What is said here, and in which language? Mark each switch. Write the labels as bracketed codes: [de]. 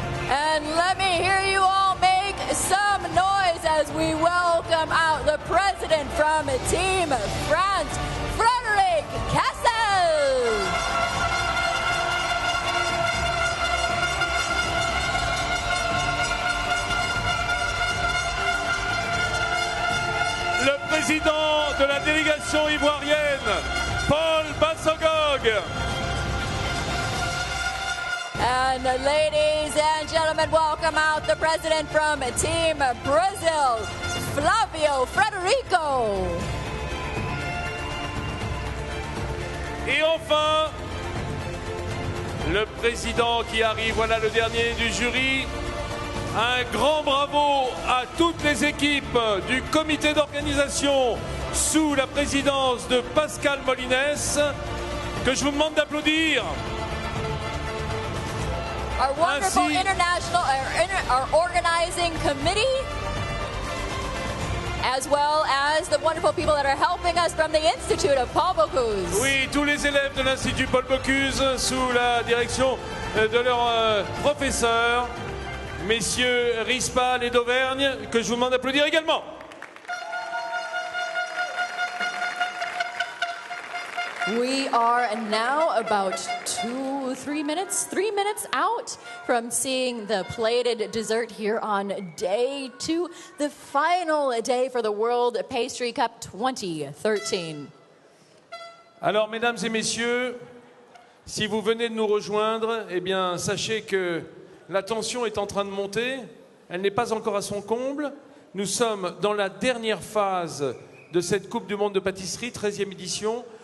[en] And let me hear you all make some noise as we welcome out the president from Team France, Frederic Cassel. [fr] Le président de la délégation ivoirienne, Paul Bassogog. [en] And ladies and gentlemen, welcome out the president from Team Brazil, Flavio Frederico. [fr] Et enfin, le président qui arrive, voilà le dernier du jury. Un grand bravo à toutes les équipes du comité d'organisation sous la présidence de Pascal Molines, que je vous demande d'applaudir. [en] Our wonderful international, our organizing committee, as well as the wonderful people that are helping us from the Institute of Paul Bocuse. [fr] Oui, tous les élèves de l'Institut Paul Bocuse sous la direction de leurs professeurs, messieurs Rispal et d'Auvergne, que je vous demande d'applaudir également. [en] We are now about 3 minutes out from seeing the plated dessert here on day 2, the final day for the World Pastry Cup 2013. [fr] Alors, mesdames et messieurs, si vous venez de nous rejoindre, eh bien, sachez que la tension est en train de monter. Elle n'est pas encore à son comble. Nous sommes dans la dernière phase de cette Coupe du Monde de pâtisserie, 13e édition.